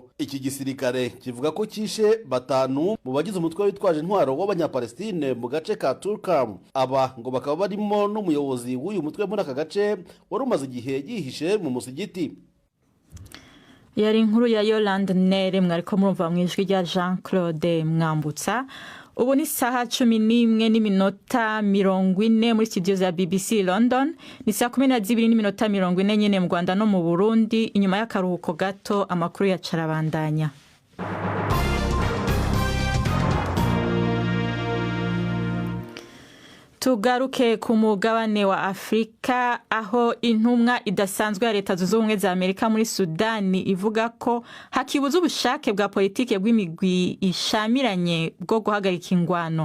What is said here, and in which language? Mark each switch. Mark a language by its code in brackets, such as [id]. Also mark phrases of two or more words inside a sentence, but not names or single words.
[rw] Iki gisirikare kivuga ko kishe 5 mu bagize umutwe witwaje intwaro w'abanyapalestine mu gace ka Turkam. Aba ngo bakaba barimo n'umuyobozi w'uyu mutwe muri aka gace wari umaze igihe yihishe mu musigiti. [rn] Yari inkuru ya Yolande Nere mwariko murumva mu ijwi rya Jean Claude Mwambutsa. Ubu ni saha 11:40 muri studio za BBC London, ni saa 12:40 nyene mu Rwanda no mu Burundi. Inyuma y'akaruhuko gato amakuru ya carabandanya. Tugaruke ku mugabane wa Afrika, aho intumwa idasanzwe ya Leta Zunze Ubumwe za Amerika muri Sudani ivuga ko hakibuza ubushake bwa politike bw'imigwi ishamiranye bwo guhagarika ingwano.